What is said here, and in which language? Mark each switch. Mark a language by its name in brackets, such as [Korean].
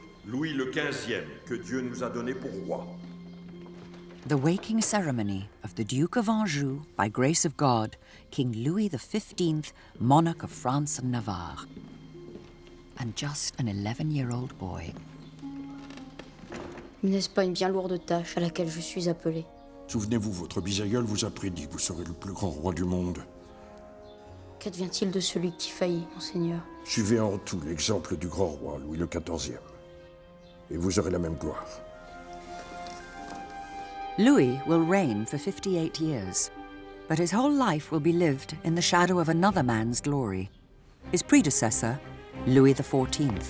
[French] Louis XV, que Dieu nous a donné pour roi. [English] The waking ceremony of the Duke of Anjou, by grace of God, King Louis XV, monarch of France and Navarre. And just an 11-year-old boy. [French] N'est-ce pas une bien lourde tâche à laquelle je suis appelé? Souvenez-vous, votre bisaïeul vous a prédit que vous serez le plus grand roi du monde. Qu'advient-il de celui qui faillit, monseigneur? Suivez en tout l'exemple du grand roi, Louis XIV. Et vous aurez la même gloire. [English] Louis will reign for 58 years, but his whole life will be lived in the shadow of another man's glory, his predecessor, Louis XIV.